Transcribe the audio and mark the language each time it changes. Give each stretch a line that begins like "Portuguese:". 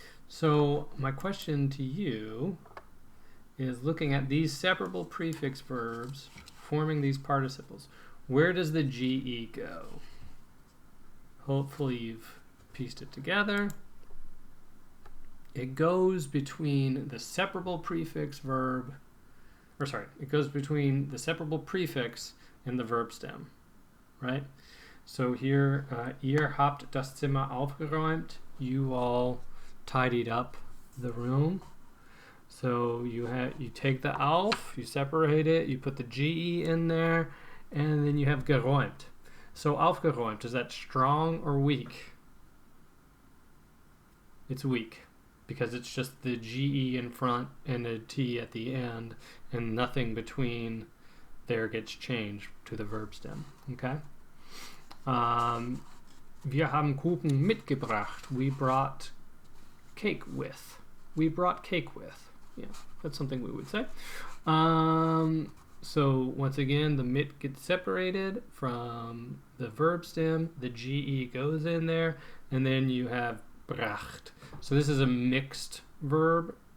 English: So my question to you is, looking at these separable prefix verbs forming these participles, where does the GE go? Hopefully you've pieced it together. It goes between the separable prefix verb, it goes between the separable prefix and the verb stem, right? So here,
German: ihr habt das Zimmer aufgeräumt.
English: You all tidied up the room. So you take the auf, you separate it, you put the GE in there, and then you have geräumt. So aufgeräumt, is that strong or weak? It's weak, because it's just the GE in front and a T at the end, and nothing between there gets changed to the verb stem. Okay?
German: Wir haben Kuchen mitgebracht.
English: We brought cake with. We brought cake with. Yeah, that's something we would say. So once again, the mit gets separated from the verb stem, the GE goes in there, and then you have bracht. So this is a mixed verb.